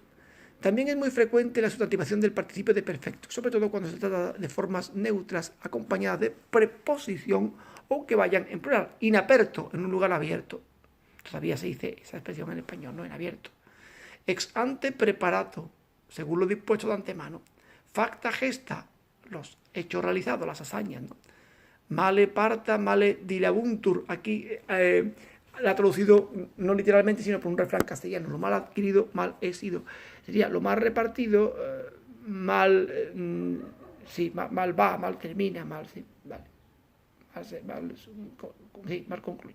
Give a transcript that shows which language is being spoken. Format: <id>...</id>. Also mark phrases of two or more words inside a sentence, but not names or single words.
<es>También es muy frecuente la sustantivación del participio de perfecto, sobre todo cuando se trata de formas neutras acompañadas de preposición o que vayan en plural. Inaperto, en un lugar abierto. Todavía se dice esa expresión en español, no en abierto.</es> <la>Ex ante preparato,</la> <es>según lo dispuesto de antemano.</es> <la>Facta gesta,</la> <es>los hechos realizados, las hazañas, ¿no?</es> <la>Male parta, male dilabuntur.</la> <es>Aquí la ha traducido no literalmente, sino por un refrán castellano. Lo mal adquirido, mal he sido. Sería lo mal repartido, mal va, mal termina, mal, sí, vale. Mal concluye.</es>